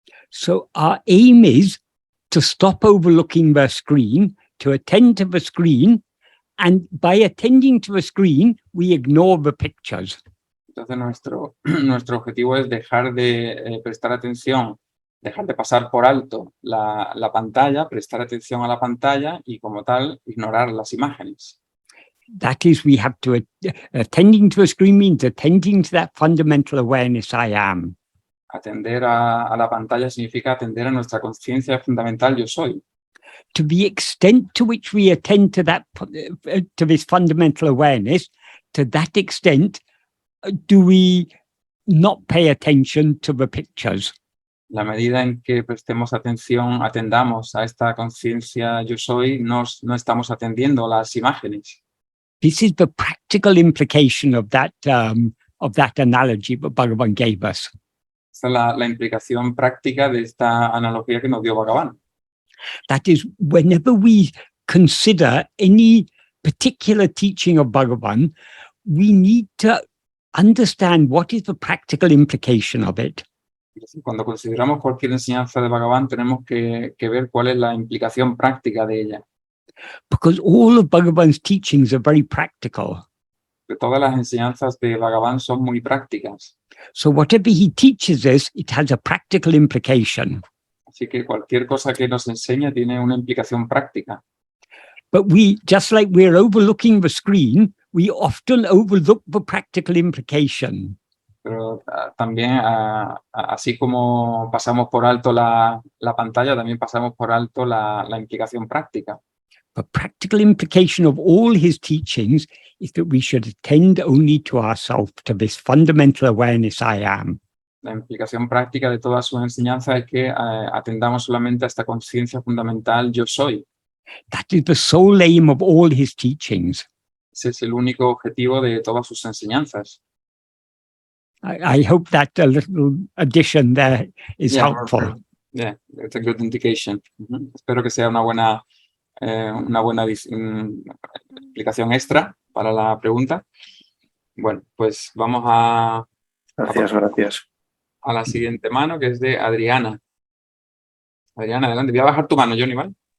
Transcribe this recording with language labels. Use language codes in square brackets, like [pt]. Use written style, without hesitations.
[en] So our aim is to stop overlooking the screen, to attend to the screen, and by attending to the screen, we ignore the pictures. [es] Entonces nuestro objetivo es dejar de prestar atención, dejar de pasar por alto la pantalla, prestar atención a la pantalla y como tal ignorar las imágenes. [en] That is, we have to, attending to a screen means attending to that fundamental awareness I am. [es] Atender a la pantalla significa atender a nuestra conciencia fundamental yo soy. [en] To the extent to which we attend to that, to this fundamental awareness, to that extent, do we not pay attention to the pictures. [es] La medida en que prestemos atención, atendamos a esta conciencia yo soy, no estamos atendiendo a las imágenes. [en] This is the practical implication of that analogy that Bhagavan gave us. [es] Esta es la implicación práctica de esta analogía que nos dio Bhagavan. [en] That is, whenever we consider any particular teaching of Bhagavan, we need to understand what is the practical implication of it. [es] Cuando consideramos cualquier enseñanza de Bhagavan, tenemos que ver cuál es la implicación práctica de ella. [en] Because all of Bhagavan's teachings are very practical. [es] Que todas las enseñanzas de Bhagavan son muy prácticas. [en] So whatever he teaches us, it has a practical implication. [es] Así que cualquier cosa que nos enseña tiene una implicación práctica. [en] But we, just like we're overlooking the screen, we often overlook the practical implication. [es] Pero también, así como pasamos por alto la pantalla, también pasamos por alto la implicación práctica. [en] The practical implication of all his teachings is that we should attend only to ourselves, to this fundamental awareness I am. [es] La implicación práctica de todas sus enseñanzas es que atendamos solamente a esta conciencia fundamental yo soy. [en] That is the sole aim of all his teachings. [es] Ese es el único objetivo de todas sus enseñanzas. [en] I hope that a little addition there is helpful. Yeah, it's a good indication. [es] Espero que sea una buena una buena explicación extra para la pregunta. Bueno, pues vamos Gracias. a la siguiente mano, que es de Adriana. Adriana, adelante. Voy a bajar tu mano, Johnny, ¿vale?